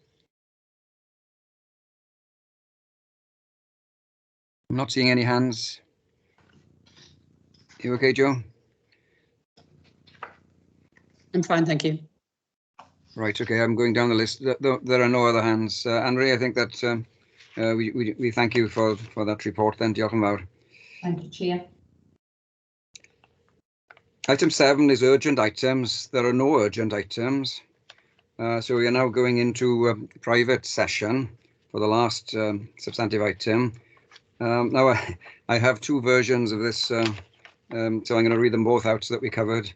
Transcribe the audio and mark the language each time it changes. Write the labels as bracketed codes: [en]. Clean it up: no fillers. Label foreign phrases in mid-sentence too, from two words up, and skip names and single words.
[en] I'm not seeing any hands. You okay, Joe? I'm fine, thank you. Right, okay, I'm going down the list. There are no other hands. Anne-Marie, I think that we thank you for that report then. [cy] Diolch yn fawr. [en] Thank you, Chair. Item 7 is urgent items. There are no urgent items. So we are now going into a private session for the last substantive item. Now, I have two versions of this, so I'm going to read them both out so that we covered.